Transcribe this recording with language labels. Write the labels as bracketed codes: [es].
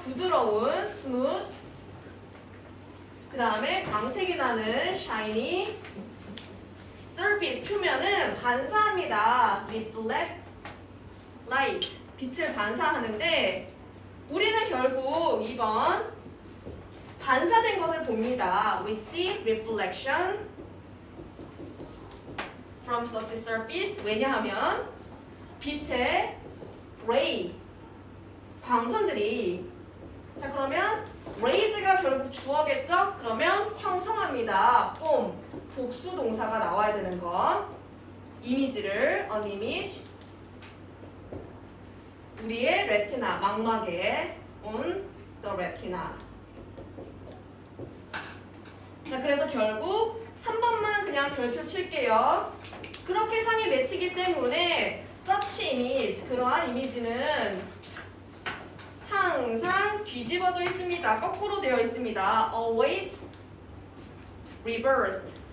[ko] 부드러운 스무스, 그 다음에 광택이 나는 샤이니, surface 표면은 반사합니다. reflect light, 빛을 반사하는데 우리는 결국 2번 반사된 것을 봅니다. [en] We see reflection from such a surface. [ko] 왜냐하면 빛의 ray, 광선들이, 자 그러면 rays가 결국 주어겠죠? 그러면 형성합니다. form, 복수 동사가 나와야 되는 거. 이미지를 an image, 우리의 레티나, 망막에 [en] on the retina. [ko] 자, 그래서 결국 3번만 그냥 별표 칠게요. 그렇게 상이 맺히기 때문에 [en] such image, [ko] 그러한 이미지는 항상 뒤집어져 있습니다. 거꾸로 되어 있습니다. [en] always reversed.